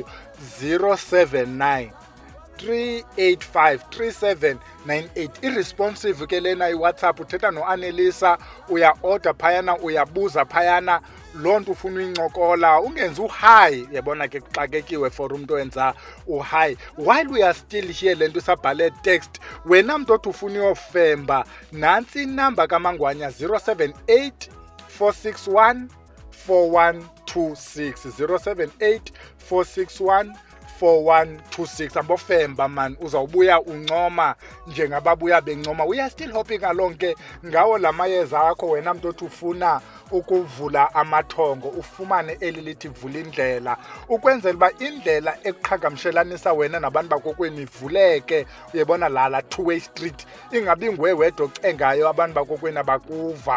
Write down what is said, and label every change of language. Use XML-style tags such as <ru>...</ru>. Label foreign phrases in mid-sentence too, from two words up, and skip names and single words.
<xh>079 385 3798. Irresponsive ke lena iWhatsApp. Uthetha noAnelisa, uya-order phayana, uyabuza phayana loo nto ufuna uyincokola. Ungenzi uhayi, yabona ke kuxakekiwe for umntu owenza uhayi.</xh> <en>While we are still here,</en> <xh>le nto isabhale text, wena mntu othi ufuna uyofemba, nantsi inamba kamangwanya 078 461 4126. 078 461 4126. Ambofemba man, uzawubuya uncoma njengababuya bencoma.</xh> <en>We are still hoping along</en> <xh>ke ngawo la mayeza akho wena mntu othi ufuna ukuvula amathongo ufumane eli lithi Vulindlela, ukwenzela uba indlela eqhagamshelanisa wena nabantu bakokwenu ivuleke. Uyebona laa</xh> <en>two-way street,</en> <xh>ingabi nguwe wedwa ocengayo abantu bakokwenu abakuva.</xh>